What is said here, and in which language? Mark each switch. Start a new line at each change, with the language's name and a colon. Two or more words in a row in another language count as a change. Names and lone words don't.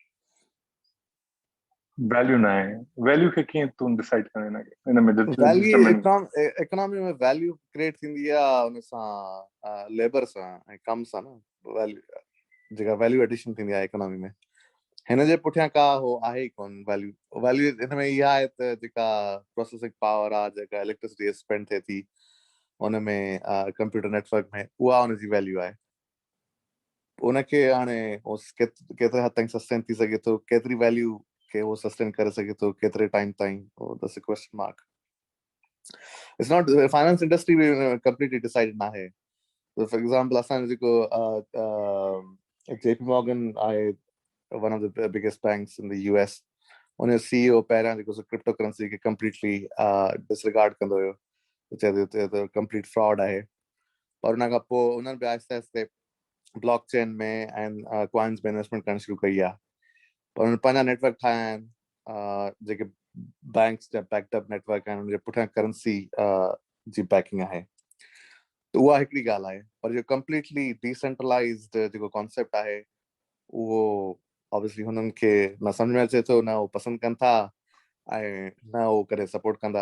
Sindhi: वैल्यू न आहे वैल्यू खे कीअं तूं डिसाइड करणु हिन में इकोनॉमी में वैल्यू क्रिएट थींदी आहे उन सां लेबर सां ऐं कम सां न वैल्यू जेका
English: value addition
Sindhi: थींदी आहे इकोनॉमी में हिन जे पुठियां का हो आहे ई कोन वैल्यू हिन में इहा आहे त जेका
English: processing power
Sindhi: आहे जेका इलेक्ट्रिसिटी स्पेंड थिए थी उन में
English: computer network
Sindhi: में उहा हुनजी वैल्यू आहे उनखे हाणे केतिरे हद ताईं सस्टेन थी सघे थो केतिरी वैल्यू खे उहो सस्टेन करे सघे थो केतिरे टाइम ताईं
English: that's a question mark it's not finance industry
Sindhi: बि
English: completely decided
Sindhi: न आहे
English: for example
Sindhi: असांजो जेको JP Morgan आहे
English: one of the biggest banks in the US
Sindhi: उन CEO पहिरियां जेको
English: crypto currency
Sindhi: खे
English: completely disregard
Sindhi: कंदो हुयो चए थो
English: complete fraud
Sindhi: आहे पर उन खां पोइ उन्हनि बि आहिस्ते आहिस्ते ब्लॉकचेन में ऐं कॉइन्स में इन्वेस्टमेंट करणु शुरू कई आहे पर उन्हनि पंहिंजा नेटवर्क ठाहिया आहिनि जेके बैंक्स जा
English: backup network
Sindhi: आहिनि उनजे पुठियां करेंसी जी बैकिंग आहे त उहा हिकिड़ी ॻाल्हि आहे पर जो
English: completely decentralized
Sindhi: जेको कॉन्सेप्ट आहे उहो ऑब्वियसली हुननि खे न सम्झ में अचे थो न उहो पसंदि कनि था ऐं न उहो करे सपोर्ट कंदा